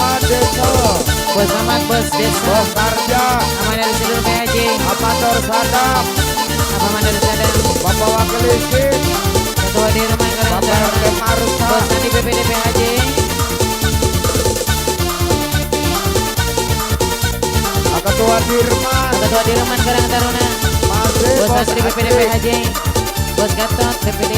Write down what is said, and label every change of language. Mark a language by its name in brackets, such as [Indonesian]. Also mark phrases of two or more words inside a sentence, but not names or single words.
[Indonesian] Desa, Bos Ahmad, bos Desa. Bos Karja, Aman dari Sedur PHJ. Amator Sadam, Aman dari Sadam. Bapak Wakil Isin, Ketua Dirman Karang Bapak Taruna. RT Marsa, Bos Andi BPD PHJ. Ketua Dirman, Ketua Dirman Karang Taruna. masih Bos Bos Asri BPD Asri, PHJ. Bos Gatot BPD.